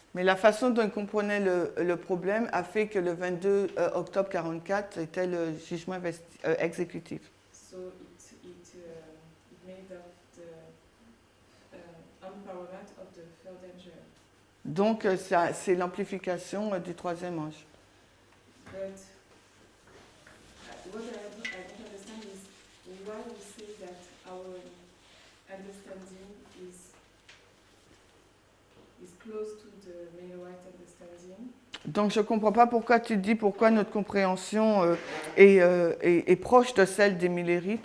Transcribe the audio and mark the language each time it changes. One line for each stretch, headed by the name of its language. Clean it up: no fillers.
French: Mais la façon dont ils comprenaient le problème a fait que le 22 octobre 44 était le jugement exécutif.
English: So it made up the empowerment of the third angel.
French: Donc, c'est l'amplification du troisième ange.
English: But what I don't understand is why we say that our understanding is close to the Millerite understanding.
French: Donc, je ne comprends pas pourquoi tu dis pourquoi notre compréhension est proche de celle des Millérites.